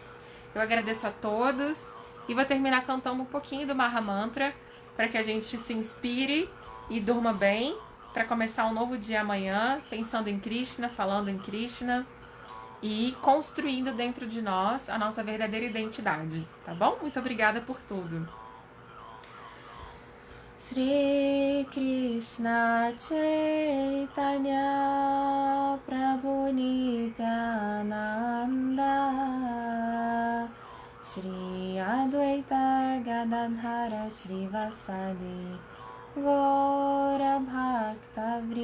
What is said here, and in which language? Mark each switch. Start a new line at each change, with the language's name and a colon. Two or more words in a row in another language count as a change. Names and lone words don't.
Portuguese: Eu agradeço a todos e vou terminar cantando um pouquinho do
Sanskrit: महा मन्त्र
Portuguese: para que a gente se inspire e durma bem para começar um novo dia amanhã, pensando em Krishna, falando em Krishna e construindo dentro de nós a nossa verdadeira identidade, tá bom? Muito obrigada por tudo. Shri Krishna Chaitanya Prabhu Nityananda Shri Advaita Gadadhara Shrivasadi Gaura Bhakta